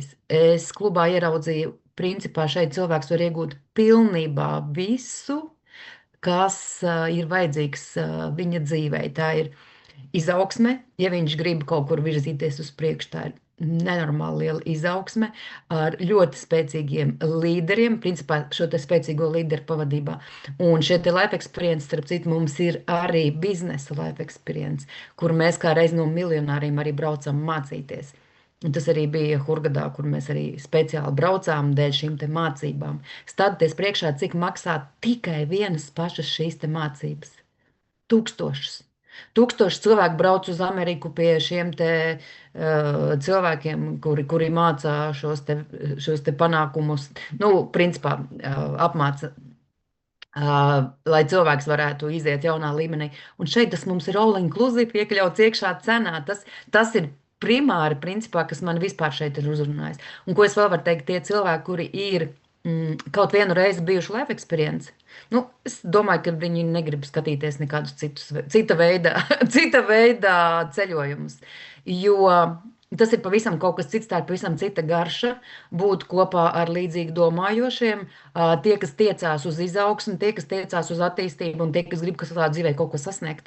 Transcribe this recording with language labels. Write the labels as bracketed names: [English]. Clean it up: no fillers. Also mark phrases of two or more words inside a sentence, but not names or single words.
[Latvian] Es klubā ieraudzīju, principā šeit cilvēks var iegūt pilnībā visu, kas ir vajadzīgs viņa dzīvei. Tā ir izaugsme, ja viņš grib kaut kur virzīties uz priekšu, tā ir nenormāli liela izaugsme ar ļoti spēcīgiem līderiem, principā šo te spēcīgo līderu pavadībā. Un šie te [English] life experience, [Latvian] starp citu, mums ir arī biznesa [English] life experience, [Latvian] kur mēs kā reiz no miljonāriem arī braucam mācīties. Un tas arī bija Hurgadā, kur mēs arī speciāli braucām dēļ šīm te mācībām. Stādieties priekšā, cik maksā tikai vienas pašas šīs te mācības. 1000. 1000 cilvēku brauc uz Ameriku pie šiem te cilvēkiem, kuri mācā šos te panākumus, principā apmāca, lai cilvēks varētu iziet jaunā līmenī. Un šeit tas mums ir [English] all inclusive [Latvian] iekļauts iekšā cenā. Tas ir primāri, principā, kas man vispār šeit ir uzrunājis. Un ko es vēl varu teikt, tie cilvēki, kuri ir kaut vienu reizi bijuši [English] life experience, [Latvian] es domāju, ka viņi negrib skatīties nekādus cita veida ceļojumus, jo tas ir pavisam kaut kas cits, tā ir pavisam cita garša būt kopā ar līdzīgi domājošiem, tie, kas tiecās uz izaugsmi, tie, kas tiecās uz attīstību un tie, kas grib savā dzīvē kaut ko sasniegt.